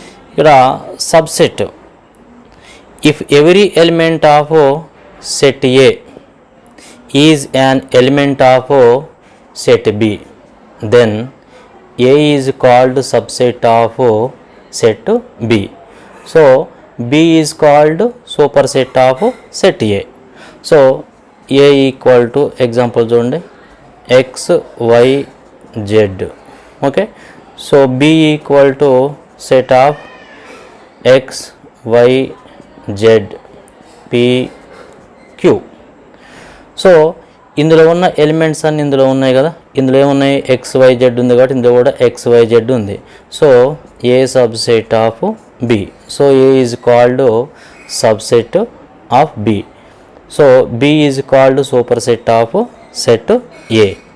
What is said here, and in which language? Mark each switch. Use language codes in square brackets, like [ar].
[en] ఇక్కడ subset, if every element of set A is an element of set B, then A is called subset of set B. So B is called super set of set A. So A equal to example చూడండి, X Y Z. Okay, so B equal to set of X, Y, Z, P, Q. [te] So ఇందులో ఉన్న elements అన్ని ఇందులో ఉన్నాయి కదా, ఇందులో ఏమున్నాయి? X why Z ఉంది కాబట్టి ఇందులో కూడా ఎక్స్ వై జెడ్ ఉంది. [en] So A subset of B. So A is called subset of B. So B is called super set of set A.